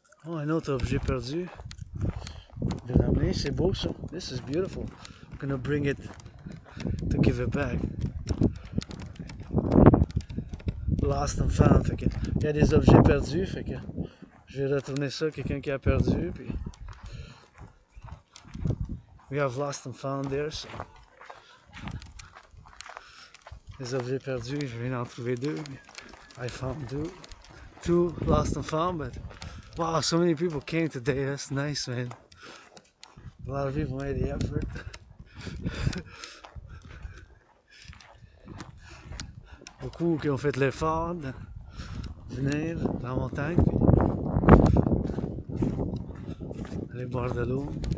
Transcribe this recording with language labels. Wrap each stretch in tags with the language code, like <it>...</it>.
<fr>Oh, un autre objet perdu de l'Armee, c'est beau ça.</fr> <en>This is beautiful. I'm gonna bring it to give it back. Lost and found.</en> <fr>Fait que, il y a des objets perdus, fait que je vais retourner ça à quelqu'un qui a perdu.</fr> <en>Puis we have lost and found there. So.</en> <fr>Les objets perdus, je viens d'en trouver deux.</fr> <en>I found two lost and found, but wow, so many people came today. That's nice, man. A lot of people made the effort.</en> <fr>Beaucoup qui ont fait l'effort de venir dans la montagne, aller boire de l'eau.</fr>